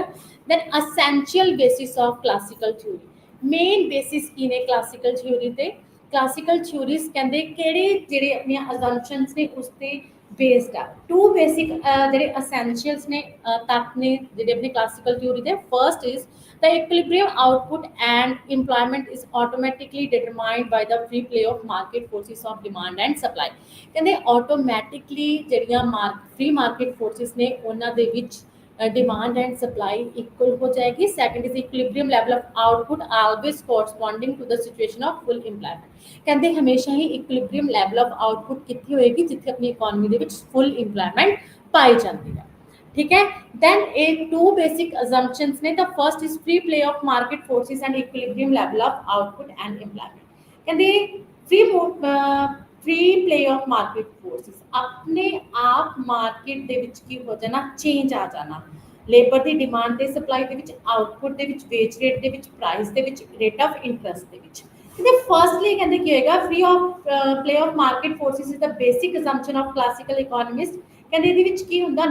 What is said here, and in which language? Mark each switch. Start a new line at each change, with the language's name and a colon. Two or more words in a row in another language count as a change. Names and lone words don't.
English: Then essential basis of classical theory,
Punjabi: ਮੇਨ ਬੇਸਿਸ ਕੀ ਨੇ
English: classical theory
Punjabi: ਤੇ?
English: classical theories
Punjabi: ਕਹਿੰਦੇ ਕਿਹੜੇ ਜਿਹੜੇ ਆਪਣੀਆਂ ਅਜ਼ੰਪਸ਼ਨਸ ਨੇ ਉਸ ਤੇ ਬੇਸਡ ਆ।
English: two basic
Punjabi: ਜਿਹੜੇ ਅਸੈਂਸ਼ੀਅਲਸ ਨੇ, ਤੱਤ ਨੇ ਜਿਹੜੇ ਆਪਣੀ
English: classical theory
Punjabi: ਦੇ।
English: first is the equilibrium output and employment is automatically determined by the free play of market forces of demand and supply।
Punjabi: ਕਹਿੰਦੇ automatically ਜਿਹੜੀਆਂ
English: free market forces
Punjabi: ਨੇ ਉਹਨਾਂ ਦੇ ਵਿੱਚ
English: demand and supply equal
Punjabi: ਹੋ ਜਾਏਗੀ।
English: second is equilibrium level of output always corresponding to the situation of full employment।
Punjabi: ਕਹਿੰਦੇ ਹਮੇਸ਼ਾ ਹੀ
English: equilibrium level of output
Punjabi: ਕਿੱਥੇ ਹੋਏਗੀ? ਜਿੱਥੇ ਆਪਣੀ ਇਕਨੋਮੀ ਦੇ ਵਿੱਚ
English: full employment
Punjabi: ਪਾਈ ਜਾਂਦੀ ਹੈ। ਠੀਕ ਹੈ।
English: then a two basic assumptions ने, the first is free play of market forces and equilibrium level of output and employment।
Punjabi: कहते
English: free play of market forces
Punjabi: ਆਪਣੇ ਆਪ ਮਾਰਕੀਟ ਦੇ ਵਿੱਚ ਕੀ ਹੋ ਜਾਣਾ? ਚੇਂਜ ਆ ਜਾਣਾ। ਲੇਬਰ ਦੀ ਡਿਮਾਂਡ ਤੇ ਸਪਲਾਈ ਦੇ ਵਿੱਚ, ਆਊਟਪੁੱਟ ਦੇ ਵਿੱਚ,
English: wage rate
Punjabi: ਦੇ ਵਿੱਚ, ਪ੍ਰਾਈਸ ਦੇ ਵਿੱਚ,
English: rate of interest
Punjabi: ਦੇ ਵਿੱਚ। ਤੇ ਫਰਸਟਲੀ ਕਹਿੰਦੇ ਕੀ ਹੋਏਗਾ?
English: free of play of market forces is the basic assumption of classical economist.
Punjabi: ਕਹਿੰਦੇ ਇਹਦੇ ਵਿੱਚ ਕੀ ਹੁੰਦਾ?